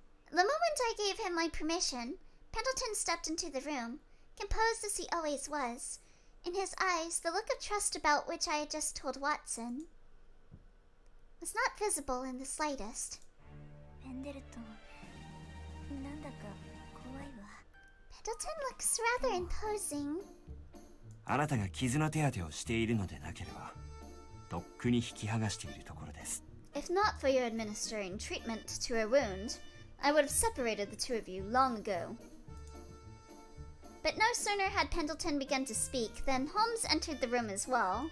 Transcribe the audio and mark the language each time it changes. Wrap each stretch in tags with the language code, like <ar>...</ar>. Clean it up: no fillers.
<en>The moment I gave him my permission, Pendleton stepped into the room, composed as he always was. In his eyes, the look of trust about which I had just told Watson was not visible in the slightest. Pendleton looks rather imposing.</en> <ja>あなたが傷の手当てをしているのでなければ、とっくに引き剥がしているところです。</ja> <en>If not for your administering treatment to her wound, I would have separated the two of you long ago. But no sooner had Pendleton begun to speak than Holmes entered the room as well.</en>